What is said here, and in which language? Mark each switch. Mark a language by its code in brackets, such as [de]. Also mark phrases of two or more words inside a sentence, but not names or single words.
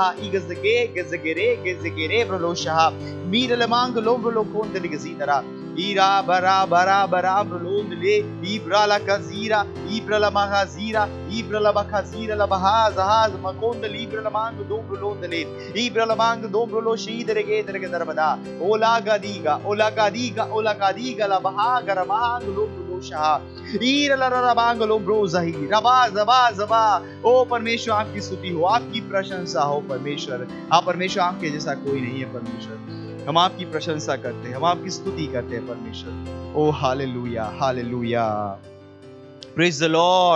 [hi] ईगज़गे गज़गेरे गज़गेरे ब्रो शहा मीर ले मांग लो ब्रो कोंदल के ज़ीतरा ईरा बरा बरा बरा ब्रोंद ले इब्राला कज़ीरा इब्राला मगाज़ीरा इब्राला बखाज़ीरा लबहा ज़हाज़ मकोंद इब्राला मांग दो ब्रोंद ले इब्राला मांग दो ब्रो शीद रगे दर के दरबदा ओला गादीगा लबहा गरमांग लो ब्रो शहा ईरला रबांग लो ब्रो ज़ही रबा ज़बा ज़बा। ओ परमेश्वर आपकी स्तुति हो, आपकी प्रशंसा हो परमेश्वर। आप परमेश्वर आपके जैसा कोई नहीं है परमेश्वर। हम आपकी प्रशंसा करते हैं, हम आपकी स्तुति करते हैं परमेश्वर। [en] O hallelujah hallelujah, praise the Lord.